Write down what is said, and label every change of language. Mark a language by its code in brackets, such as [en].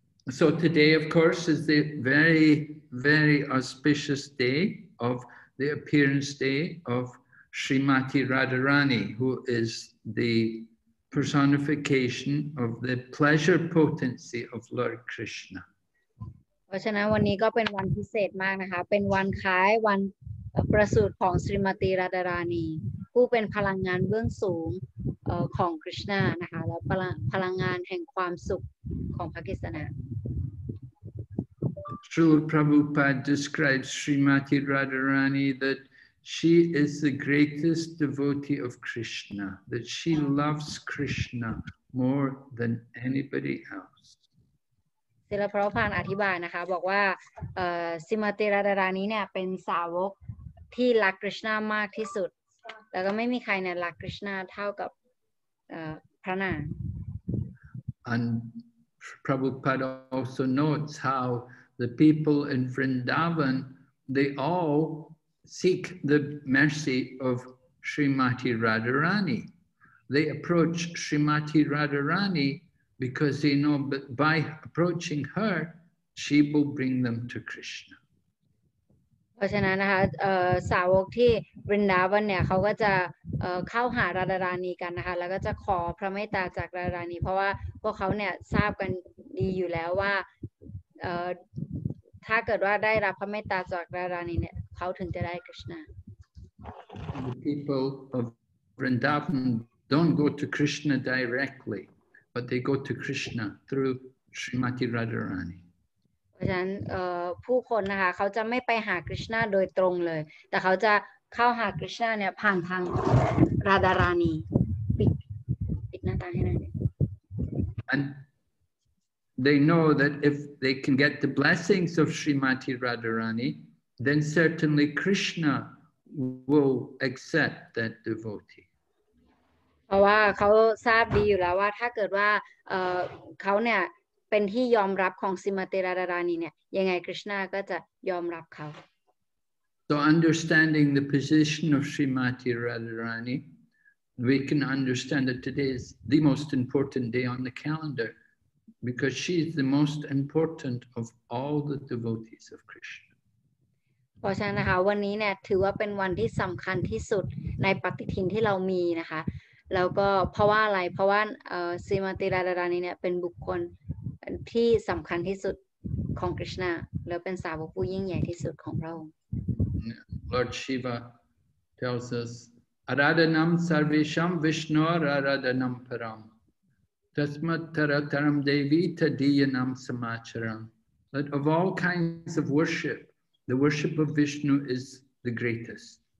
[en] So today, of course, is the very, very auspicious day of the appearance day of Srimati Radharani, who is the personification of the pleasure potency of Lord Krishna. [th] เพราะฉะนั้นวันนี้ก็เป็นวันพิเศษมากนะคะเป็นวันคล้ายวันประสูติของสรีมติราดารานีผู้เป็นพลังงานเบื้องสูงของคริชนานะคะแล้วพลังงานแห่งความสุขของพระกฤษณา [en] Srila Prabhupada describes Srimati Radharani that she is the greatest devotee of Krishna, that she loves Krishna more than anybody else. [th] ศิลปะพานอธิบายนะคะบอกว่าสรีมติราดารานีเนี่ยเป็นสาวกที่รักคริชนามากที่สุดแล้วก็ไม่มีใครเนี่ยรักคริชนาเท่ากับพระนาง [en] And Prabhupada also notes how the people in Vrindavan, they all seek the mercy of Srimati Radharani. They approach Srimati Radharani because they know that by approaching her, she will bring them to Krishna. [th] เพราะฉะนั้นนะคะสาวกที่บรินดาวันเนี่ยเขาก็จะเข้าหาราดารานีกันนะคะแล้วก็จะขอพระเมตตาจากราดารานีเพราะว่าพวกเขาเนี่ยทราบกันดีอยู่แล้วว่าถ้าเกิดว่าได้รับพระเมตตาจากราดารานีเนี่ยเขาถึงจะได้กฤษณา [en] The people of Vrindavan don't go to Krishna directly, but they go to Krishna through Srimati Radharani. [th] เพราะฉะนั้นผู้คนนะคะเขาจะไม่ไปหากฤษณาโดยตรงเลยแต่เขาจะเข้าหากฤษณาเนี่ยผ่านทางราดารานีปิดหน้าตาให้หน่อย [en] And they know that if they can get the blessings of Srimati Radharani, then certainly Krishna will accept that devotee. [th] เพราะว่าเขาทราบดีอยู่แล้วว่าถ้าเกิดว่าเขาเนี่ยเป็นที่ยอมรับของสรีมติราดารานีเนี่ยยังไงคริชนาก็จะยอมรับเขา [en] So understanding the position of Srimati Radharani, we can understand that today is the most important day on the calendar because she is the most important of all the devotees of Krishna. [th] เพราะฉะนั้นนะคะวันนี้เนี่ยถือว่าเป็นวันที่สำคัญที่สุดในปฏิทินที่เรามีนะคะแล้วก็เพราะว่าอะไรเพราะว่าสรีมติราดารานีเนี่ยเป็นบุคคลที่สำคัญที่สุดของคริชนาแล้วเป็นสาวกผู้ยิ่งใหญ่ที่สุดของพระองค์ [en] Lord Shiva tells us [sa] Aradhanam sarvesham Vishnu aradhanam param tasmat tarataram devi tadiyanam samacharam [en] that of all kinds of worship the worship of Vishnu is the greatest.